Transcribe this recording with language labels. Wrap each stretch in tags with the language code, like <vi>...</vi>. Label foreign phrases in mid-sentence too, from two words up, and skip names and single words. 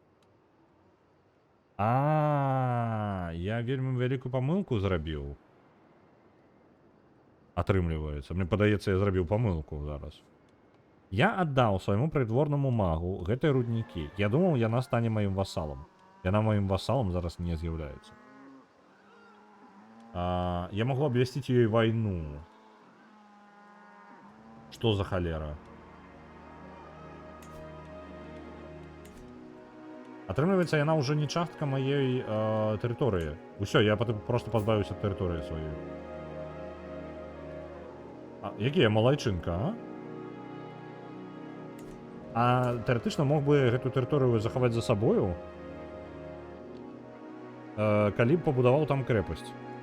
<be>Я вельмі вялікую памылку зрабіў. Атрымліваецца. Мне падаецца, я зрабіў памылку зараз. Я аддаў свайму прыдворнаму магу гэтыя руднікі. Я думаў, яна стане маім васалам. Яна маім васалам зараз не з'яўляецца.</be> <ru>Я могу обвестить ее войну. Что за холера?</ru> <be>Атрымліваецца, яна ўжо не частка маёй тэрыторыі. Усё, я просто пазбавіўся ад тэрыторыі сваёй. Які я малайчынка, тэоретычна мог бы гэту тэрыторыю захаваць за сабою, калі б пабудаваў там крэпасць.</be>